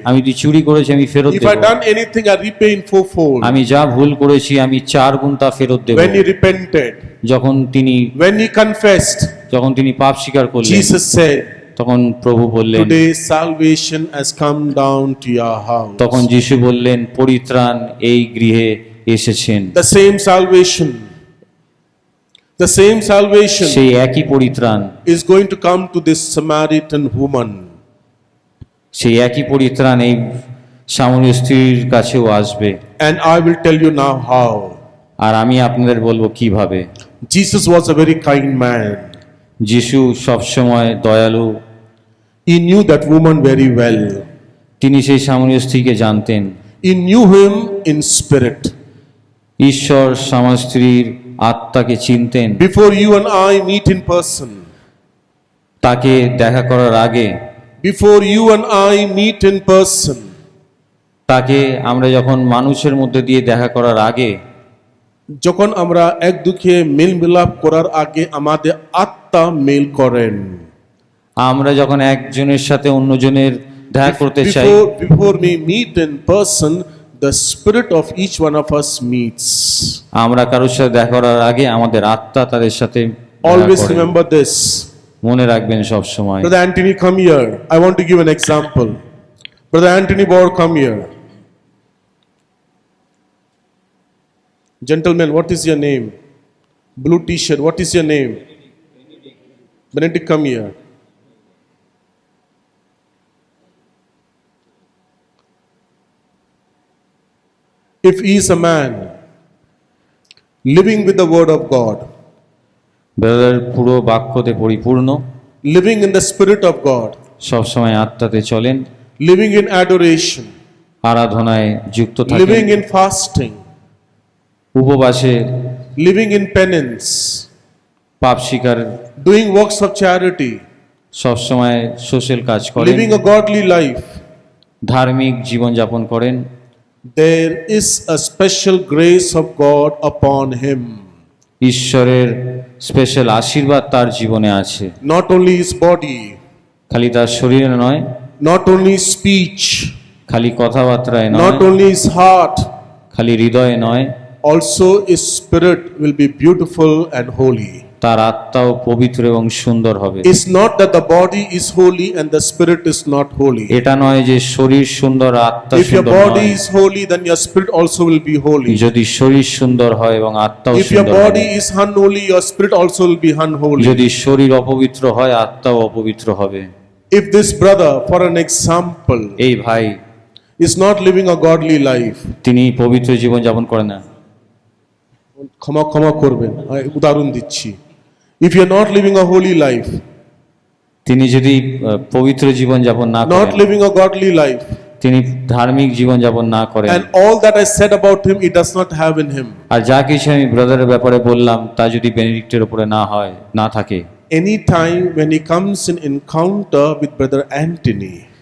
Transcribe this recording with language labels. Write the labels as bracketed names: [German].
[Bangla] আমি যদি চুরি করেছি আমি ফেরত [English] If [Bangla] Dev, [English] I done anything, I'll repay in fourfold. [Bangla] আমি যা ভুল করেছি আমি 4 গুণ তা ফেরত দেব। [English] When he repented, [Bangla] যখন তিনি [English] when he confessed, [Bangla] পাপ স্বীকার করলেন, [English] Jesus said, [Bangla] তখন প্রভু বললেন, [English] today salvation has come down to your house. [Bangla] তখন যিশু বললেন পরিত্রাণ এই গৃহে এসেছেন। [English] The same salvation, the same salvation [Bangla] সেই একই পরিত্রাণ, [English] is going to come to this Samaritan woman. [Bangla] সেই একই পরিত্রাণ এই সামরীয় স্ত্রীর কাছেও আসবে। [English] And I will tell you now how. [Bangla] আর আমি আপনাদের বলবো কিভাবে। [English] Jesus was a very kind man. [Bangla] যিশু সবসময় দয়ালু। [English] He knew that woman very well. [Bangla] তিনি সেই সামরীয় স্ত্রীকে জানতেন। [English] He knew him in spirit. [Bangla] ঈশ্বর স্বামী স্ত্রীর আত্মাকে চিনতেন। [English] Before you and I meet in person, [Bangla] তাকে দেখা করার আগে, [English] before you and I meet in person, [Bangla] তাকে আমরা যখন মানুষের মধ্যে দিয়ে দেখা করার আগে, যখন আমরা এক দুঃখে মেল মিলাপ করার আগে আমাদের আত্মা মেল করেন। আমরা যখন একজনের সাথে অন্যজনের দেখা করতে চাই, [English] before we meet in person, the spirit of each one of us meets. [Bangla] আমরা কারোর সাথে দেখা করার আগে আমাদের আত্মা তাদের সাথে [English] Always remember this. [Bangla] মনে রাখবেন সব সময়। [English] Brother Anthony, come here. I want to give an example. Brother Anthony Bauer, come here. Gentlemen, what is your name? Blue t-shirt, what is your name? Benedict, come here. If he is a man living with the word of God, [Bangla] brother পুরো বাক্যতে পরিপূর্ণ, [English] living in the spirit of God, [Bangla] সব সময় আত্মাতে চলেন, [English] living in adoration, [Bangla] আরাধনায় যুক্ত [English] living [Bangla] থাকেন, [English] in fasting, [Bangla] উপবাসে, [English] living in penance, [Bangla] পাপ স্বীকার, [English] doing works of charity, [Bangla] সব সময় সোশ্যাল কাজ করেন, [English] living a godly life, [Bangla] ধার্মিক জীবন যাপন করেন, [English] there is a special grace of God upon him. [Bangla] ঈশ্বরের স্পেশাল আশীর্বাদ তার জীবনে আছে। [English] Not only his body, [Bangla] খালি তার শরীরে নয়, [English] not only speech, [Bangla] খালি কথাবার্তায় নয়, [English] not only his heart, [Bangla] খালি হৃদয়ে নয়, [English] also his spirit will be beautiful and holy. [Bangla] তার আত্মাও পবিত্র এবং সুন্দর হবে। [English] It's not that the body is holy and the spirit is not holy. [Bangla] এটা নয় যে শরীর সুন্দর আত্মা [English] If your [Bangla] সুন্দর [English] body [Bangla] নয়। [English] is holy, then your spirit also will be holy. [Bangla] যদি শরীর সুন্দর হয় এবং আত্মাও [English] If your [Bangla] সুন্দর [English] body [Bangla] হবে, [English] is unholy, your spirit also will be unholy. [Bangla] যদি শরীর অপবিত্র হয় আত্মাও অপবিত্র হবে। [English] If this brother, for an example, [Bangla] এই ভাই [English] is not living a godly life, [Bangla] তিনি পবিত্র জীবন যাপন করে না, ক্ষমা করবেন, আমি উদাহরণ দিচ্ছি। [English] If you are not living a holy life, [Bangla] তিনি যদি পবিত্র জীবন যাপন না [English] not [Bangla] করেন, [English] living a godly life, [Bangla] তিনি ধার্মিক জীবন যাপন না করেন, [English] and all that I said about him, he does not have in him. [Bangla] আর যা কিছু আমি ব্রাদারের ব্যাপারে বললাম তা যদি বেনেডিক্টের উপরে না থাকে, [English] Any time when he comes in encounter with Brother Anthony,